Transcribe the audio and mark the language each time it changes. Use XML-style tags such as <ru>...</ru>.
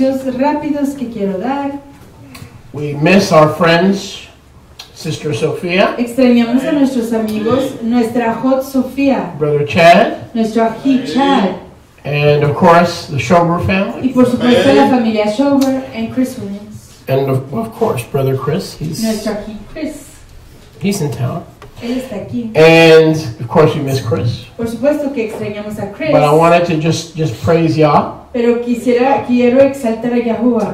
<es>anuncios rápidos que quiero dar.</es> <en>We miss our friends, Sister Sophia,</en> <es>Extrañamos a nuestros amigos, nuestra Hot Sofía,</es> <en>Brother Chad,</en> <es>nuestro Ají Chad,</es> <en>and of course the Schober family,</en> <es>y por supuesto la familia Schober</es> <en>and Chris Williams. and of course Brother Chris.</en> <es>Nuestro Ají Chris,</es> <en>He's in town,</en> <es>él está aquí.</es> <en>and of course we miss Chris.</en> <es>Por supuesto que extrañamos a Chris,</es> <en>But I wanted to just praise Yah,</en> <es>pero quiero exaltar a Yahuwah</es>